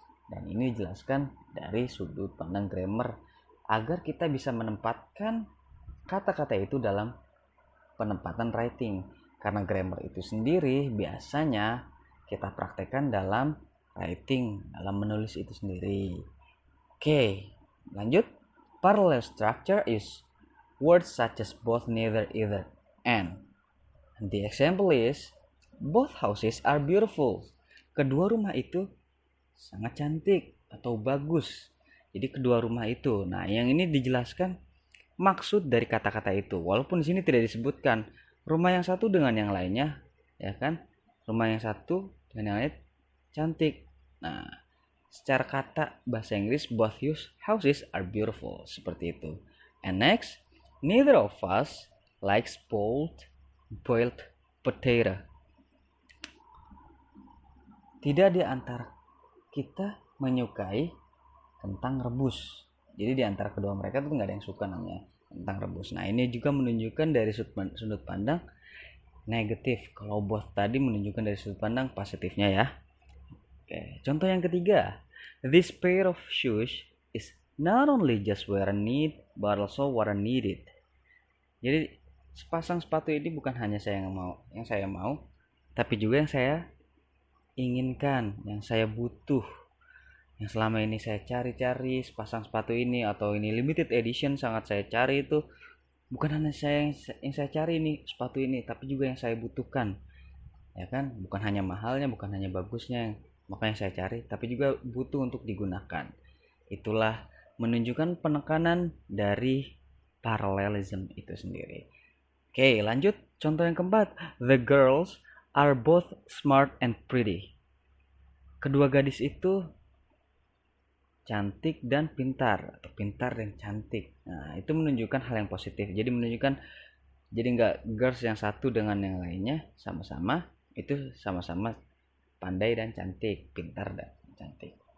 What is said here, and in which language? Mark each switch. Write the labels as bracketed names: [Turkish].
[Indonesian] Dan ini dijelaskan dari sudut pandang grammar agar kita bisa menempatkan kata-kata itu dalam penempatan writing. Karena grammar itu sendiri biasanya kita praktekkan dalam writing, dalam menulis itu sendiri. Oke, lanjut. [English] Parallel structure is words such as both, neither, either, and. The example is both houses are beautiful. [Indonesian] Kedua rumah itu sangat cantik atau bagus. Jadi kedua rumah itu. Nah, yang ini dijelaskan maksud dari kata-kata itu. Walaupun di sini tidak disebutkan rumah yang satu dengan yang lainnya, ya kan? Rumah yang satu dengan yang lain cantik. Nah, secara kata bahasa Inggris [English] both houses are beautiful, [Indonesian] seperti itu. And next, neither of us likes boiled potato. Tidak di antara kita menyukai kentang rebus. Jadi di antara kedua mereka tuh nggak ada yang suka namanya kentang rebus. Nah, ini juga menunjukkan dari sudut pandang negatif. Kalau both tadi menunjukkan dari sudut pandang positifnya ya. Oke, contoh yang ketiga. [English] This pair of shoes is not only just what I need, but also what I needed. [Indonesian] Jadi sepasang sepatu ini bukan hanya yang saya mau, tapi juga yang saya inginkan, yang saya butuh, yang selama ini saya cari-cari sepasang sepatu ini, atau ini limited edition sangat saya cari itu bukan hanya yang saya cari ini sepatu ini, tapi juga yang saya butuhkan, ya kan? Bukan hanya mahalnya, bukan hanya bagusnya makanya saya cari, tapi juga butuh untuk digunakan. Itulah menunjukkan penekanan dari parallelism itu sendiri. Oke, lanjut contoh yang keempat. [English] The girls are both smart and pretty. [Indonesian] Kedua gadis itu cantik dan pintar, atau pintar dan cantik. Nah, itu menunjukkan hal yang positif. Jadi menunjukkan, jadi nggak girls yang satu dengan yang lainnya sama-sama, itu sama-sama pandai dan cantik, pintar dan cantik.